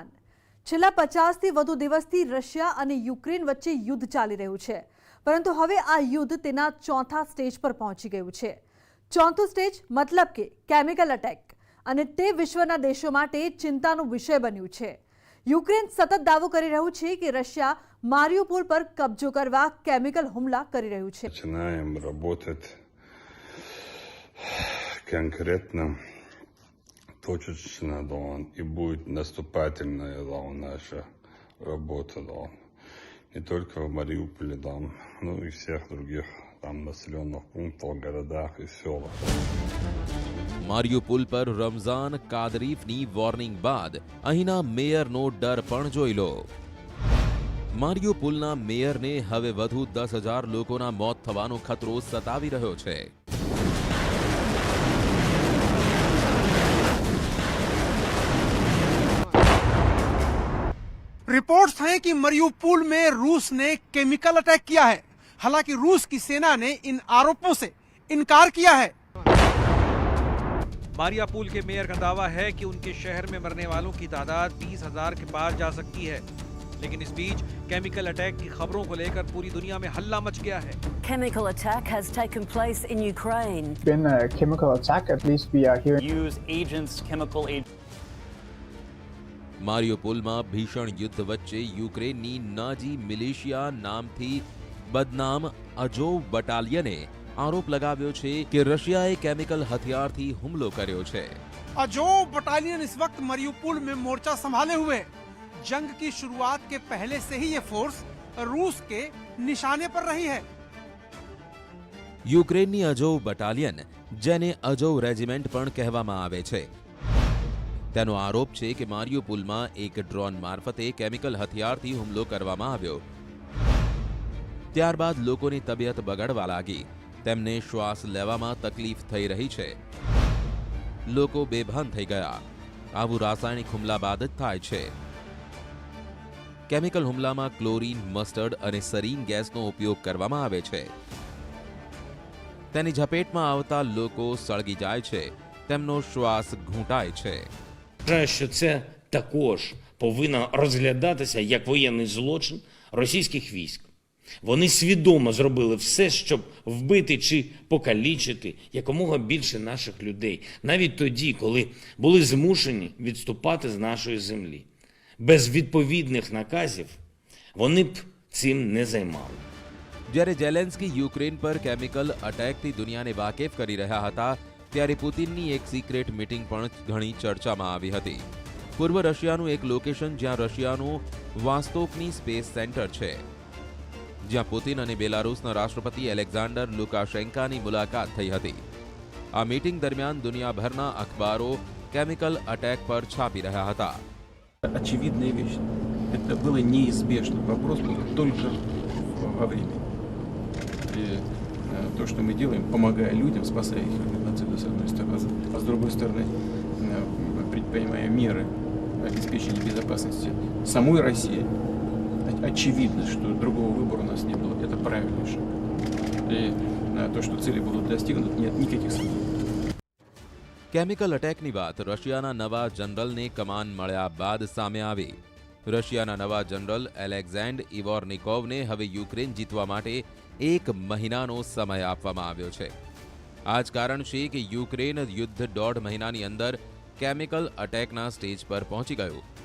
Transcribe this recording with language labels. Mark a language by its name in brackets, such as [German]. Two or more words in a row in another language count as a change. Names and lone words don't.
[Gujarati] છેલ્લા 50થી વધુ દિવસથી રશિયા અને યુક્રેન વચ્ચે યુદ્ધ ચાલી રહ્યું છે, પરંતુ હવે આ યુદ્ધ તેના ચોથા સ્ટેજ પર પહોંચી ગયું છે. ચોથું સ્ટેજ મતલબ કે કેમિકલ અટેક, અને તે વિશ્વના દેશો માટે ચિંતાનો વિષય બન્યું છે. યુક્રેન સતત દાવો કરી રહ્યું છે કે રશિયા મારિયુપોલ પર કબજો કરવા કેમિકલ હુમલા કરી રહ્યું છે. [Russian] Начинаем работать конкретно, точечно, да, и будет наступательная, да, наша работа, да, не только в Мариуполе, да, но и всех других там населенных пунктах, городах и селах. [Gujarati] મારિયુપોલ પર રમઝાન કાદરીફની વોર્નિંગ બાદ અહીંના મેયરનો ડર પણ જોઈ લો. મારિયુપોલના મેયરને હવે વધુ 10,000 લોકોના મોત થવાનો ખતરો સતાવી રહ્યો છે. [Hindi] रिपोर्ट्स हैं कि मरियुपोल में रूस ने केमिकल अटैक किया है. हालांकि रूस की सेना ने इन आरोपों से इनकार किया है. मारियापुल के मेयर का दावा है कि उनके शहर में मरने वालों की तादाद 20,000 के पार जा सकती है. लेकिन इस बीच केमिकल अटैक की खबरों को लेकर पूरी दुनिया में हल्ला मच गया है. [English] Chemical attack has taken place in Ukraine. Been a chemical attack, at least we are here. Use agents, chemical agents. [Gujarati] મારિયુપોલમાં ભીષણ યુદ્ધ વચ્ચે યુક્રેનની નાજી મિલિશિયા નામથી બદનામ અજોવ બટાલિયને આરોપ લગાવ્યો છે કે રશિયાએ કેમિકલ હથિયારથી હુમલો કર્યો છે. [Hindi] अजोव बटालियन इस वक्त मरियुपोल में मोर्चा संभाले हुए है. जंग की शुरुआत के पहले से ही ये फोर्स रूस के निशाने पर रही है. [Gujarati] યુક્રેનની અજોવ બટાલિયન, જેને અજોવ રેજિમેન્ટ પણ કહેવામાં આવે છે, તેનો આરોપ છે કે મારિયુપોલમાં એક ડ્રોન મારફતે કેમિકલ હથિયારથી હુમલો કરવામાં આવ્યો. ત્યારબાદ લોકોની તબિયત બગડવા લાગી, તેમને શ્વાસ લેવામાં તકલીફ થઈ રહી છે, લોકો બેભાન થઈ ગયા. આવું રાસાયણિક હુમલા બાદ જ થાય છે. કેમિકલ હુમલામાં ક્લોરીન, મસ્ટર્ડ અને સરીન ગેસનો ઉપયોગ કરવામાં આવે છે. તેની ઝપેટમાં આવતા લોકો સળગી જાય છે, તેમનો શ્વાસ ઘૂંટાય છે. [Ukrainian] Вважаю, що це також повинно розглядатися як воєнний злочин російських військ. Вони свідомо зробили все, щоб вбити чи покалічити якомога більше наших людей, навіть тоді, коли були змушені відступати з нашої землі. Без відповідних наказів вони б цим не займали. [Gujarati] જ્યારે ઝેલેન્સ્કી યુક્રેન પર કેમિકલ અટેકથી દુનિયાને વાકેફ કરી રહ્યા હતા, ત્યારે પુતિનની એક સિક્રેટ મીટિંગ પણ ઘણી ચર્ચામાં આવી હતી. પૂર્વ રશિયાનું એક લોકેશન જ્યાં રશિયાનું વાસ્તોકની સ્પેસ સેન્ટર છે, જ્યાં પુતિન અને બેલારુસના રાષ્ટ્રપતિ એલેક્ઝાન્ડર લુકાશેન્કાની મુલાકાત થઈ હતી. આ મીટિંગ દરમિયાન દુનિયાભરના અખબારો કેમિકલ અટેક પર છાપી રહ્યા હતા. [Russian] Очевидная вещь. Это было неизбежно. Вопрос был только во времени. И то, что мы делаем, помогая людям, спасая их от нацида, с одной стороны, а с другой стороны, предпринимая меры обеспечения безопасности самой России, очевидно, что другого выбора у нас не было. Это правильный шаг. И то, что цели будут достигнуты, нет никаких сомнений. [Gujarati] કેમિકલ અટેકની વાત રશિયાના નવા જનરલને કમાન મળ્યા બાદ સામે આવી. રશિયાના નવા જનરલ એલેક્ઝાન્ડર ઇવોર્નિકોવને હવે યુક્રેન જીતવા માટે 1 મહિનાનો સમય આપવામાં આવ્યો છે. આ જ કારણ છે કે યુક્રેન યુદ્ધ 1.5 મહિનાની અંદર કેમિકલ અટેકના સ્ટેજ પર પહોંચી ગયું.